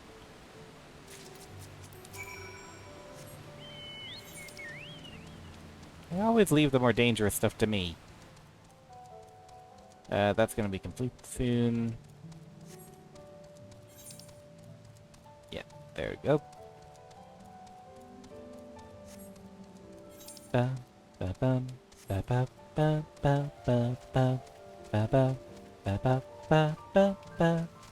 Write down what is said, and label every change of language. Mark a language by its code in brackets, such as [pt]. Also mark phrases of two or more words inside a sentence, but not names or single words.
[en] I always leave the more dangerous stuff to me. That's gonna be complete soon. Yeah, there we go. Ba ba bum ba ba ba ba ba ba ba ba ba ba ba ba ba.